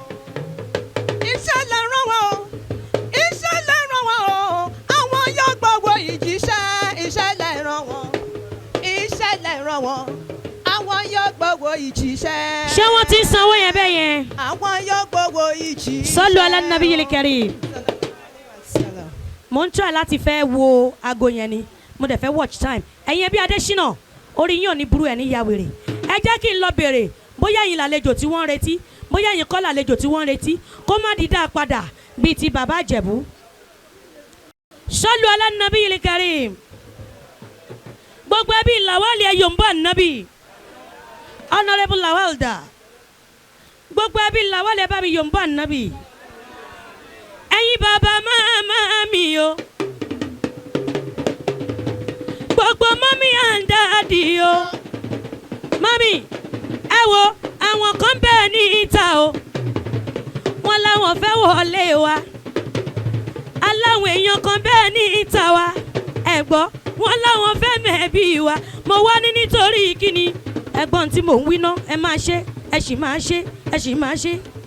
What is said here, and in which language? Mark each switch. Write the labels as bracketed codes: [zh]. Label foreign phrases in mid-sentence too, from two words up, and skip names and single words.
[yo] iṣẹ́ lẹ rán wọn o iṣẹ́ lẹ rán wọn o àwọn yóò gbàgbọ́ ìjíṣẹ́ iṣẹ́ lẹ rán wọn iṣẹ́ lẹ rán wọn àwọn yóò gbowó ìjíṣẹ́. ṣé wọ́n ti ń sanwó yẹn bẹ́ẹ̀ yẹn. àwọn yóò gbowó ìjíṣẹ́. [ar] صلوا على النبي الكريم. [yo] mo ń try láti fẹ́ wo aago yẹn ni mo dẹ̀ fẹ́ [en] watch time. [yo] ẹ̀yin ẹbí Adésínà orí yín ò ní burú ẹ̀ ní ya wèrè. ẹ jẹ́ kí n lọ bèrè bóyá yín làlejò tí wọ́n ń retí bóyá yín kọ́ làlejò tí wọ́n ń retí kó má di dá padà bíi ti bàbá Ìjẹ̀bú. [ar] صلوا على النبي الكريم. [yo] gbogbo ẹbí Lawal ẹ̀yọ̀ ń bọ̀ nàbí. Honourable Lawal da gbogbo ẹbí Lawal ẹ bá mi yòǹbó ànábì ẹ̀yin bàbá màmá mi o gbogbo mọ́mí [en] and daddy [yo] o mọ́mí ẹ wo àwọn kan bẹ́ẹ̀ ní ìta o wọ́n láwọn fẹ́ wọlé wa aláwọn èèyàn kan bẹ́ẹ̀ ní ìta wa ẹ gbọ́ wọ́n láwọn fẹ́ mẹ́bí wa mo wá ní nítorí kíni ẹ̀gbọ́n tí mò ń wí ná ẹ máa ṣe ẹ sì máa ṣe ẹ sì máa ṣe.